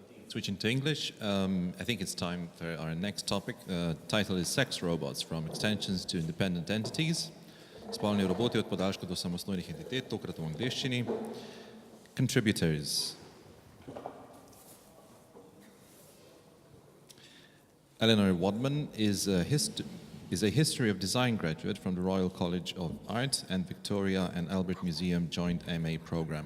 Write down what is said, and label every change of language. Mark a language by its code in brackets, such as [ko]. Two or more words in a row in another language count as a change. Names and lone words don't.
[en] Switching to English, I think it's time for our next topic. Title is Sex Robots, from Extensions to Independent Entities. [sl] Spolni roboti od podaljška do samostojnih entitet, tokrat v angleščini. [en] Contributors. Eleanor Wadman is a History of Design graduate from the Royal College of Art and Victoria and Albert Museum joint MA program.